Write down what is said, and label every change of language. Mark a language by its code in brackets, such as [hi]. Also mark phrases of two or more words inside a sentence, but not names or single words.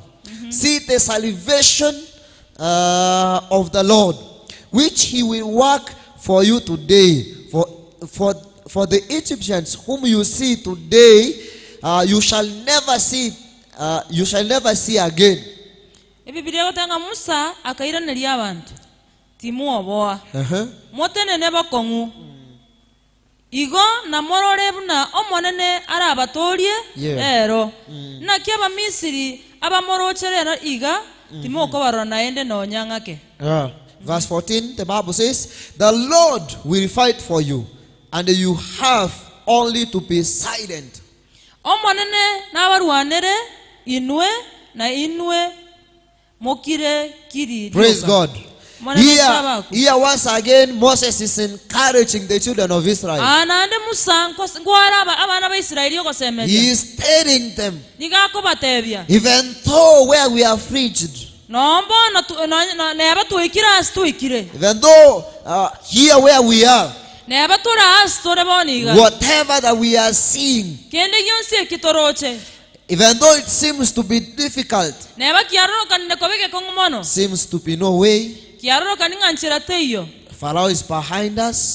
[en] See the salvation of the Lord, which He will work for you today. For the Egyptians whom you see today, you shall never see again. [guz] Musa akairanĩria abantu timuoboa motenene bakongu igo na mororebu na omonene arabatorie ero na kiaba Misiri abamorocherero iga timoko barona ende no nyangake. [en] Verse 14, the Bible says, the Lord will fight for you, and you have only to be silent. [guz] Omonene nabarwanere inwe na inwe mokire kiri. [en] Praise God. Here once again Moses is encouraging the children of Israel. He is telling them, even though where we are preached, even though here where we are, whatever that we are seeing, even though it seems to be difficult, seems to be no way, Pharaoh is behind us.